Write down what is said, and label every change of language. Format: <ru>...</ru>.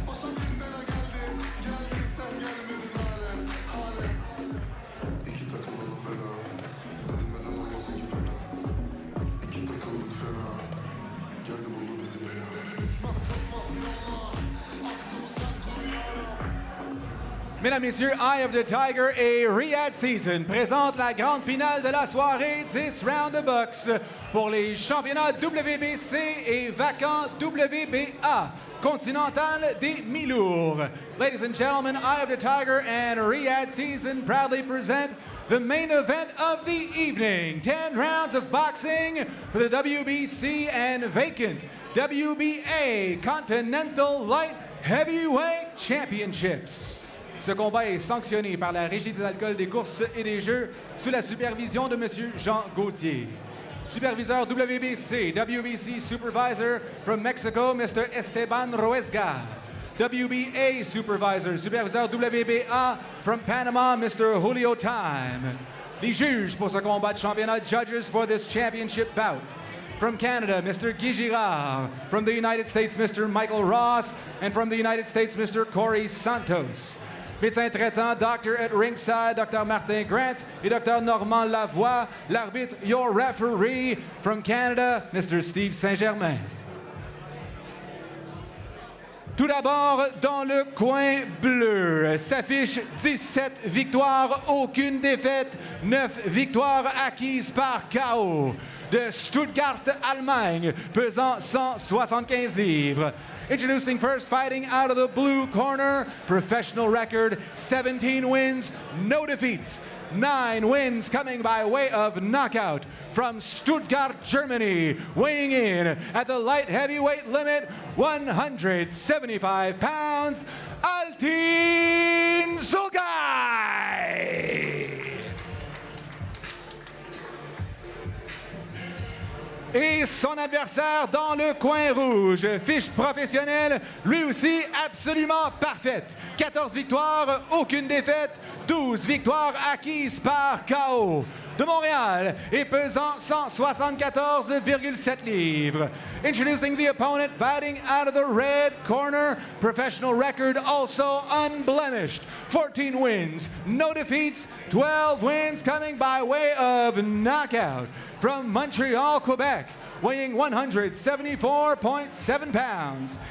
<tr>Başa bin bela geldi, geldin sen gelmedin hale. İki takılalım bela, neden olmasın ki fena. İki takıldık fena, geldi buldu bizi bela. Düşmez kalkmaz bir Allah, aklımı sen koru ya Rab.</tr> <fr>Mesdames, Messieurs, Eye of the Tiger et Riyadh Season présente la grande finale de la soirée 10 rounds de boxe pour les championnats WBC et vacants WBA continental des mi-lourds.</fr> <en>Ladies and gentlemen, Eye of the Tiger and Riyadh Season proudly present the main event of the evening. 10 rounds of boxing for the WBC and vacant WBA Continental Light Heavyweight Championships.</en> <fr>Ce combat est sanctionné par la Régie des alcools, des courses et des jeux sous la supervision de M.</fr> <en>Jean Gauthier.</en> <fr>Superviseur WBC,</fr> <en>WBC Supervisor from Mexico, Mr. Esteban Ruesga. WBA Supervisor,</en> <fr>Superviseur WBA</fr> <en>from Panama, Mr. Julio Time.</en> <fr>Les juges pour ce combat de championnat,</fr> <en>judges for this championship bout. From Canada, Mr. Guy Girard. From the United States, Mr. Michael Ross. And from the United States, Mr. Corey Santos.</en> <fr>Médecin traitant,</fr> <en>doctor at ringside, Dr.</en> <fr>Martin Grant et Dr. Normand Lavoie. L'arbitre,</fr> <en>your referee. From Canada, Mr. Steve Saint-Germain.</en> <fr>Tout d'abord, dans le coin bleu, s'affiche 17 victoires, aucune défaite, 9 victoires acquises par KO. De Stuttgart, Allemagne, pesant 175 livres.</fr> <en>Introducing first, fighting out of the blue corner, professional record, 17 wins, no defeats. 9 wins coming by way of knockout from Stuttgart, Germany, weighing in at the light heavyweight limit, 175 pounds, Altin Zogaj.</en> <fr>Et son adversaire dans le coin rouge, fiche professionnelle, lui aussi absolument parfaite. 14 victoires, aucune défaite, 12 victoires acquises par KO. De Montréal et pesant 174,7 livres.</fr> <en>Introducing the opponent, fighting out of the red corner, professional record also unblemished. 14 wins, no defeats, 12 wins coming by way of knockout. From Montreal, Quebec, weighing 174.7 pounds.</en>